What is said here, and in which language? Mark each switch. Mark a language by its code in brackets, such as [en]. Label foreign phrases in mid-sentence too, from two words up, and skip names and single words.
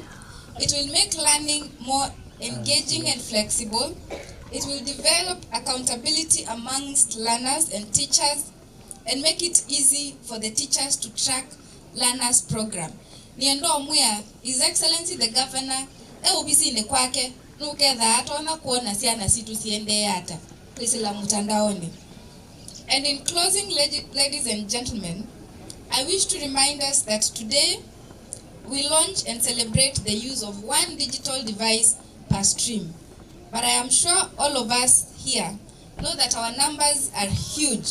[en] It will make learning more engaging and flexible. It will develop accountability amongst learners and teachers and make it easy for the teachers to track learners' program. [kam] Niendo omwea, [en] His Excellency the Governor, [kam] ubisi ne kwake, nuketha atona kuona siana situ siende hata, kwisila mutandaoni. [en] And in closing, ladies and gentlemen, I wish to remind us that today we launch and celebrate the use of one digital device per stream. But I am sure all of us here know that our numbers are huge.